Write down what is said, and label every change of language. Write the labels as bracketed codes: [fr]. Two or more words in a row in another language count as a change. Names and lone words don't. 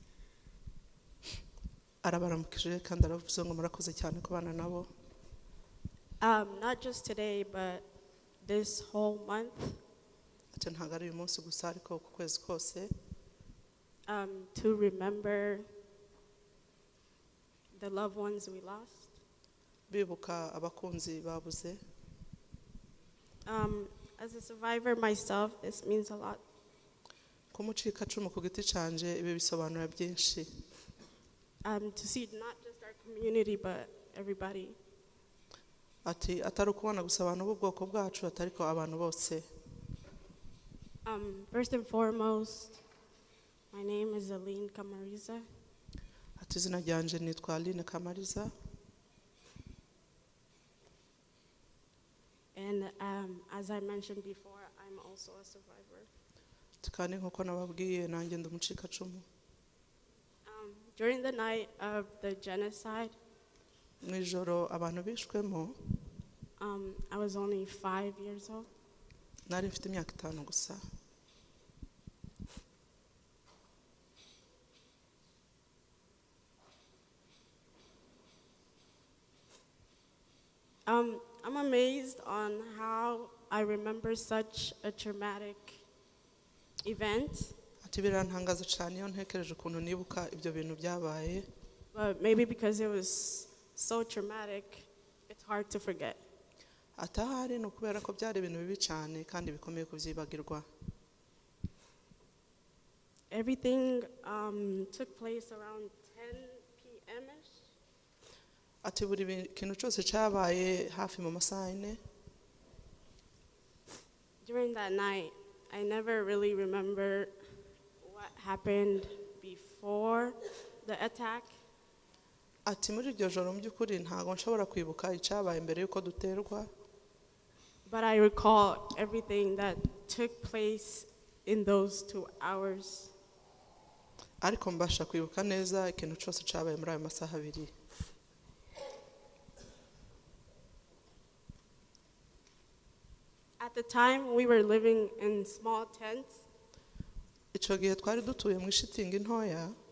[rw] Arabaramukije kandi aravuze ngo murakoze cyane kubana nabo. [en] Not just today, but this whole month. [rw] Ati ntabwo ari uyu munsi gusa ariko ku kwezi kose. [en] To remember the loved ones we lost. [rw] Bibuka abakunzi babuze. [en] As a survivor myself, this means a lot. [rw] Kumucika cumu ku giti canje ibi bisobanura byinshi. [en] To see not just our community, but everybody. [rw] Ati atari kubona gusa abantu b'ubwoko bwacu atariko abantu bose. [en] First and foremost, my name is Aline Kamariza. [rw] Ati izina ryanje nitwa Aline Kamariza. [en] And as I mentioned before, I'm also a survivor. [rw] Kandi nkuko nababwiye nanjye ndumucika cumu. [en] During the night of the genocide, [rw] Mwijoro abantu bishwemo. [en] I was only 5 years old. [rw] Nari mfite imyaka 5 gusa. [en] I'm amazed on how I remember such a traumatic event. [rw] Ati birantangaza cyane iyo ntekereje ukuntu nibuka ibyo bintu byabaye. [en] But maybe because it was so traumatic, it's hard to forget. [rw] Atahari no kubera ko byari ibintu bibi cyane kandi bikomeye kubyibagirwa. [en] Everything took place around 10 p.m. [rw] ati buri kintu cyose cyabaye hafi mu masaha 4. [en] During that night, I never really remember what happened before the attack. [rw] Ati muri iryo joro mu by'ukuri ntago nshobora kwibuka icyabaye mbere yuko duterwa. [en] But I recall everything that took place in those 2 hours. [rw] Ariko mbasha kwibuka neza ikintu cyose cyabaye muri ayo masaha 2. [en] At the time, we were living in small tents. [rw] Icyo gihe twari dutuye mu ishitingi ntoya.